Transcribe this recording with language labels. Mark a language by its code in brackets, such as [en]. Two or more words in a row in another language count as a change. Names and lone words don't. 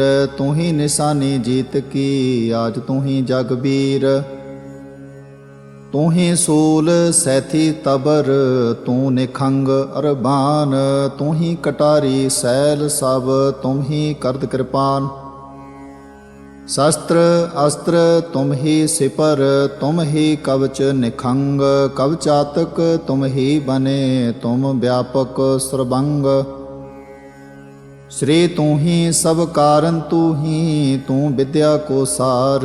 [bra] तूं ही निशानी जीत की आज तूं ही जगबीर। तूं ही सूल सैथी तबर तूं निखंग अरबान। तूं ही कटारी सैल सभ तुम ही करद किरपान। शस्त्र अस्त्र तुम ही सिपर तुम ही कवच निखंग। कवचातक तुम ही बने तुम व्यापक सर्वंग। श्री तू ही सब कारण तू विद्या को सार।